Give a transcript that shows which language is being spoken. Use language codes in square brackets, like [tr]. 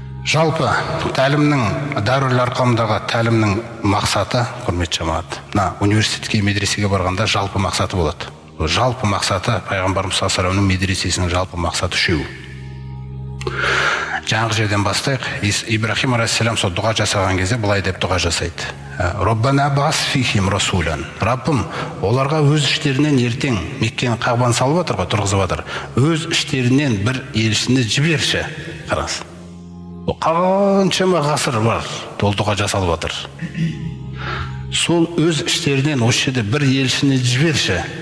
[kk] Жалпы тәлімнің, Дарул Арқамдағы тәлімнің мақсаты, құрметті жамағат, университетке, медресеге барғанда жалпы мақсаты болады. Жалпы мақсаты, пайғамбарымыз саллаллаху алейхи ва саллямның медресесінің жалпы мақсаты үшеу. Жаңағы жерден бастайық. Ибрахим алейхиссалам сол дұға жасаған кезде былай деп дұға жасайды. [ar] Роббана бас фихим расулян. [kk] Раббым, оларға өз іштерінен ертең Меккені қағбаны салып отыр ғой, тұрғызып отыр. Өз іштерінен бір елшіні жіберші. Қараңыз. Қаншама ғасыр бар, ол дұға жасалып отыр. Сол өз іштерінен осы жерде бір елшіні жіберші.